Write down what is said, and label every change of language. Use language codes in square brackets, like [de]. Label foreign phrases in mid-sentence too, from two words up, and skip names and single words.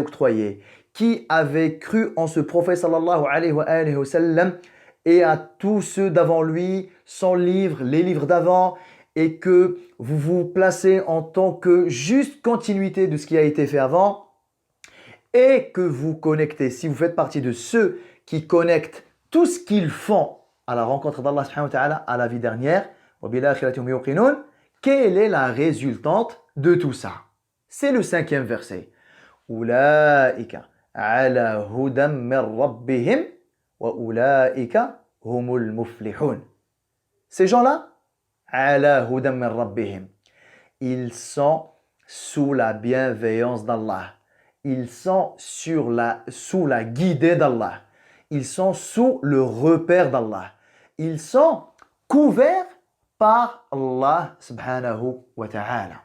[fr] octroyé, qui avez cru en ce prophète [ar] صلى الله عليه وسلم [fr] et à tous ceux d'avant lui, son livre, les livres d'avant, et que vous vous placez en tant que juste continuité de ce qui a été fait avant, et que vous connectez, si vous faites partie de ceux qui connectent tout ce qu'ils font à la rencontre d'Allah [ar] سبحانه وتعالى, [fr] à la vie dernière, quelle est la résultante de tout ça? C'est le 5e verset. [ar] أولئك على هدى من ربهم وأولئك هم المفلحون. [fr] Ces gens-là, [ar] على هدى من ربهم, [fr] ils sont sous la bienveillance d'Allah. Ils sont sous la guidée d'Allah. Ils sont sous le repère d'Allah. Ils sont couverts par Allah [ar] سبحانه وتعالى.